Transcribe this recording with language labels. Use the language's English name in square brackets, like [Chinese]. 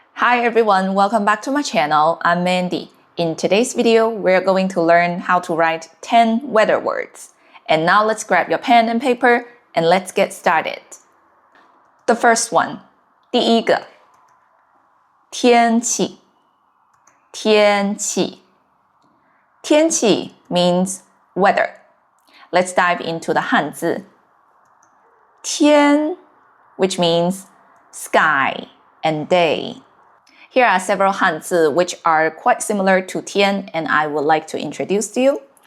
[English] Hi everyone, welcome back to my channel. I'm Mandy. In today's video, we're going to learn how to write 10 weather words. And now let's grab your pen and paper and let's get started. The first one, [Chinese] 第一个，天气，天气。 [English] 天气 means weather. Let's dive into the Hanzi. 天 which means sky and day. Here are several Hanzi which are quite similar to 天 and I would like to introduce to you.